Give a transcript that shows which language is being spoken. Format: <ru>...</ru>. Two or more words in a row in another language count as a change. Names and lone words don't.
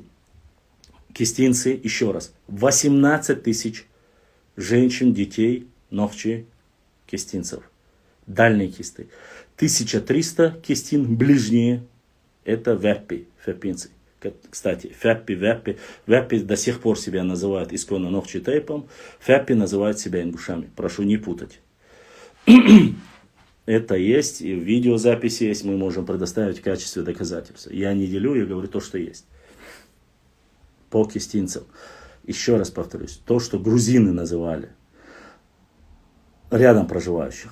<ru>Кистинцы, еще раз, 18 тысяч женщин, детей, нохчи, кистинцев, дальние кисты. 1300 кистин ближние, это вяппи, фяпинцы. Кстати, вяппи до сих пор себя называют исконно нохчи тейпом, фяппи называют себя ингушами. Прошу не путать. Это есть, и в видеозаписи есть, мы можем предоставить в качестве доказательства. Я не делю, я говорю то, что есть. По кистинцам. Еще раз повторюсь, то, что грузины называли рядом проживающих.</ru>